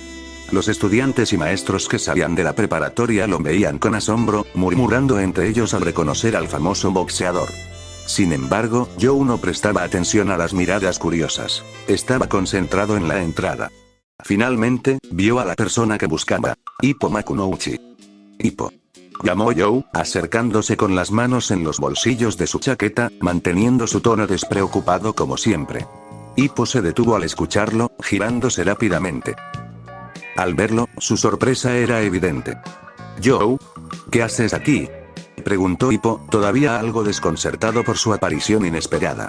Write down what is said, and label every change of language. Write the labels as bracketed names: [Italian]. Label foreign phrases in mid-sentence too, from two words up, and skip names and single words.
[Spanish] Los estudiantes y maestros que salían de la preparatoria lo veían con asombro, murmurando entre ellos al reconocer al famoso boxeador. Sin embargo, Joe no prestaba atención a las miradas curiosas. Estaba concentrado en la entrada. Finalmente, vio a la persona que buscaba. Ippo Makunouchi. Ippo. llamó Joe, acercándose con las manos en los bolsillos de su chaqueta, manteniendo su tono despreocupado como siempre. Hippo se detuvo al escucharlo, girándose rápidamente. Al verlo, su sorpresa era evidente. «Joe, ¿qué haces aquí?», preguntó Hippo, todavía algo desconcertado por su aparición inesperada.